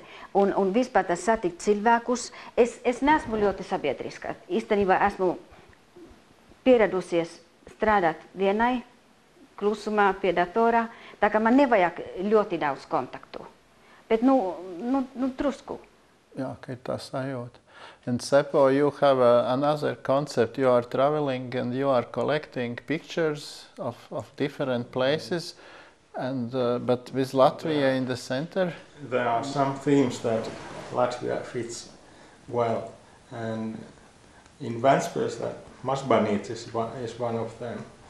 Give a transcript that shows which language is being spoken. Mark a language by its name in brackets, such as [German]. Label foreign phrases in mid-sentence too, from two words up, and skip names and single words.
[Latvian] Un vispār tas satikt cilvēkus. Es neesmu ļoti sabiedriska. Īstenībā esmu pieradusies strādāt vienai, klusumā, pie datorā. Tā kā man nevajag ļoti daudz kontaktu. Bet drusku. Jā, ka ir tā sajūta. [English] And Seppo, you have another concept. You are traveling and you are collecting pictures of different places, and but with Latvia in the center. There are some themes that Latvia fits well, and in Ventspils, Masbanīt is one of them.